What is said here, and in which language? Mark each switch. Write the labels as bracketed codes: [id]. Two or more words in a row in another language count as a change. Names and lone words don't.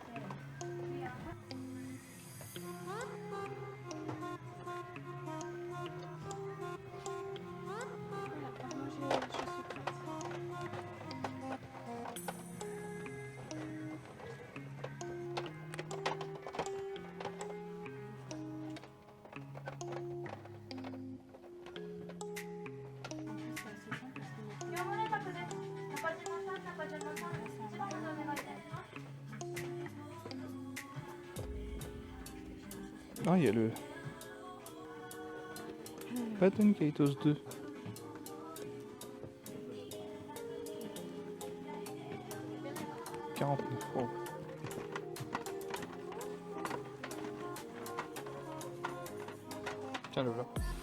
[fr] Yeah. Voilà, moi je suis prête. En plus, c'est assez simple parce qu'il met [ja] 今日もね、各です。中島さん、中島さん、一番お願いいたします。 [fr] Ah, il y a le Baton Kaitos 2. €49. Tiens, le voilà.